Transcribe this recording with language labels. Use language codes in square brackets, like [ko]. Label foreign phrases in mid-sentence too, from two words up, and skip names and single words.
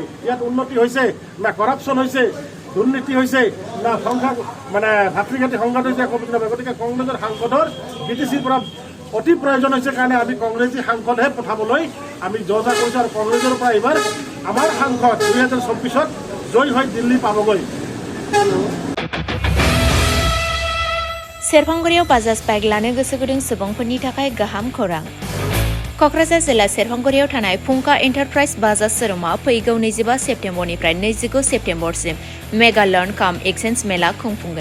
[as] ইয়াত উন্নতি হৈছে না, কৰাপশ্যন হৈছে, দুৰ্নীতি হৈছে না, সংখ্যা মানে ভাতৃঘাতী সংঘাত হৈছে, একো বুজি নাপায়। গতিকে কংগ্ৰেছৰ সাংসদৰ BTCৰ পৰা অতি প্ৰয়োজন হৈছে কাৰণে আমি কংগ্ৰেছী সাংসদহে পঠাবলৈ আমি যোজনা কৰিছোঁ। আৰু কংগ্ৰেছৰ পৰা এইবাৰ আমাৰ সাংসদ 2024ত জয়ী হৈ দিল্লী পাবগৈ। [brx] सेरफांगुरियाव बाजाज बाइक लानो गोसो गुदुं सुबुंफोरनि थाखाय गाहाम खौरां। क'क्राझार जिल्ला सेरफांगुरियाव थानाय फुंखा एन्टारप्राइज बाजाज शोरुमा फैगौ 25 सेप्तेम्बरनिफ्राय 29 सेप्तेम्बरसिम मेगा लर्न काम एक्सचेन्ज मेला खुंफुंगोन।